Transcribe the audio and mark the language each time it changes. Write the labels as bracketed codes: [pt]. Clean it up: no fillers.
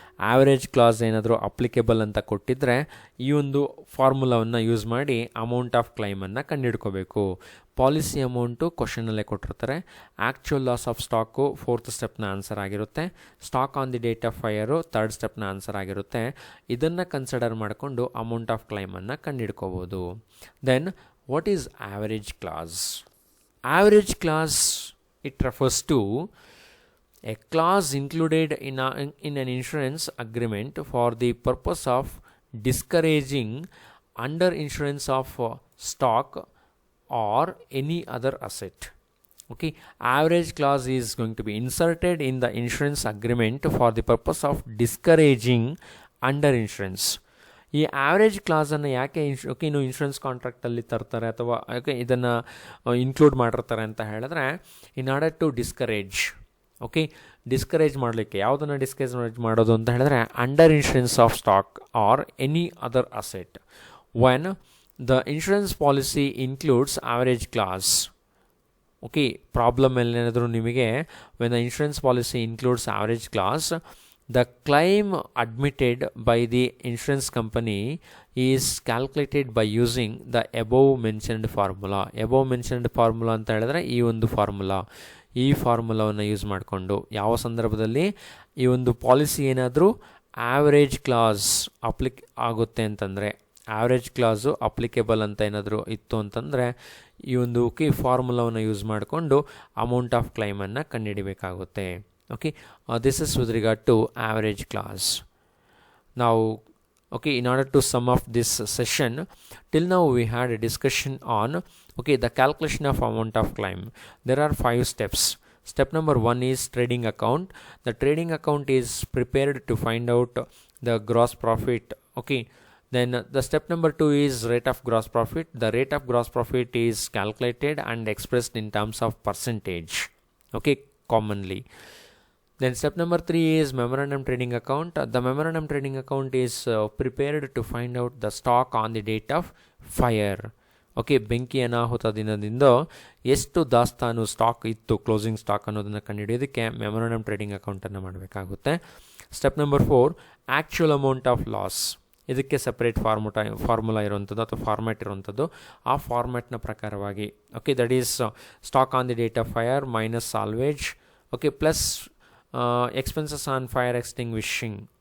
[kn] Average class ಏನಾದರೂ applicable ಅಂತ ಕೊಟ್ಟಿದ್ದರೆ ಈ ಒಂದು ಫಾರ್ಮುಲಾವನ್ನು ಯೂಸ್ ಮಾಡಿ ಅಮೌಂಟ್ ಆಫ್ ಕ್ಲೈಮನ್ನು ಕಂಡುಹಿಡ್ಕೋಬೇಕು. ಪಾಲಿಸಿ ಅಮೌಂಟು ಕ್ವಶನಲ್ಲೇ ಕೊಟ್ಟಿರ್ತಾರೆ. Actual loss of stock 4th ಸ್ಟೆಪ್ನ answer ಆಗಿರುತ್ತೆ. Stock on the date of fire 3rd ಸ್ಟೆಪ್ನ answer ಆಗಿರುತ್ತೆ. ಇದನ್ನು ಕನ್ಸಿಡರ್ ಮಾಡಿಕೊಂಡು amount of ಕ್ಲೈಮನ್ನು ಕಂಡುಹಿಡ್ಕೋಬೋದು. Then [en] What is average clause? Average clause, it refers to a clause included in an insurance agreement for the purpose of discouraging under insurance of stock or any other asset. Okay, average clause is going to be inserted in the insurance agreement for the purpose of discouraging under insurance. [kn] ಈ average ಕ್ಲಾಸನ್ನು ಯಾಕೆ ಇನ್ನು insurance ಕಾಂಟ್ರಾಕ್ಟಲ್ಲಿ ತರ್ತಾರೆ ಅಥವಾ ಯಾಕೆ ಇದನ್ನು include ಮಾಡಿರ್ತಾರೆ ಅಂತ ಹೇಳಿದ್ರೆ, in order to discourage. Okay, discourage ಮಾಡಲಿಕ್ಕೆ ಯಾವುದನ್ನು ಡಿಸ್ಕರೇಜ್ ಮಾಡೋದು ಅಂತ ಹೇಳಿದ್ರೆ, [en] Under insurance of stock or any other asset when the insurance policy includes average clause. [kn] Okay, problem ಏನಾದರೂ ನಿಮಗೆ [en] When the insurance policy includes average clause, the claim admitted by the insurance company is calculated by using the above mentioned formula. above mentioned formula [kn] ಅಂತ ಹೇಳಿದ್ರೆ ಈ ಒಂದು ಫಾರ್ಮುಲಾವನ್ನು use ಮಾಡಿಕೊಂಡು ಯಾವ ಸಂದರ್ಭದಲ್ಲಿ ಈ ಒಂದು ಪಾಲಿಸಿ ಏನಾದರೂ ಆ್ಯಾವ್ರೇಜ್ ಕ್ಲಾಸ್ ಆಗುತ್ತೆ ಅಂತಂದರೆ, ಆ್ಯಾವ್ರೇಜ್ ಕ್ಲಾಸು ಅಪ್ಲಿಕೇಬಲ್ ಅಂತ ಏನಾದರೂ ಇತ್ತು ಅಂತಂದರೆ ಈ ಒಂದು ಫಾರ್ಮುಲಾವನ್ನು ಯೂಸ್ ಮಾಡಿಕೊಂಡು amount of ಕ್ಲೈಮನ್ನು ಕಂಡುಹಿಡಿಬೇಕಾಗುತ್ತೆ. [en] Okay, this is with regard to average clause. Now, okay, in order to sum up this session, till now we had a discussion on the calculation of amount of claim. There are 5 steps. Step number 1 is trading account. The trading account is prepared to find out the gross profit. Okay, then the step number 2 is rate of gross profit. The rate of gross profit is calculated and expressed in terms of percentage, okay, commonly. Then step number 3 is memorandum trading account. The memorandum trading account is prepared to find out the stock on the date of fire. [kn] Okay, ಬೆಂಕಿ ಅನಾಹುತ ದಿನದಿಂದ ಎಷ್ಟು ದಾಸ್ತಾನು stock ಇತ್ತು, closing stock ಅನ್ನೋದನ್ನು ಕಂಡುಹಿಡಿಯೋದಕ್ಕೆ memorandum trading ಅಕೌಂಟನ್ನು ಮಾಡಬೇಕಾಗುತ್ತೆ. Step number 4, actual amount of loss. ಇದಕ್ಕೆ ಸಪ್ರೇಟ್ ಫಾರ್ಮುಲಾ ಇರುವಂಥದ್ದು ಅಥವಾ ಫಾರ್ಮ್ಯಾಟ್ ಇರುವಂಥದ್ದು. ಆ ಫಾರ್ಮ್ಯಾಟ್ನ ಪ್ರಕಾರವಾಗಿ [en] That is stock on the date of fire minus salvage, plus expenses on fire extinguishing.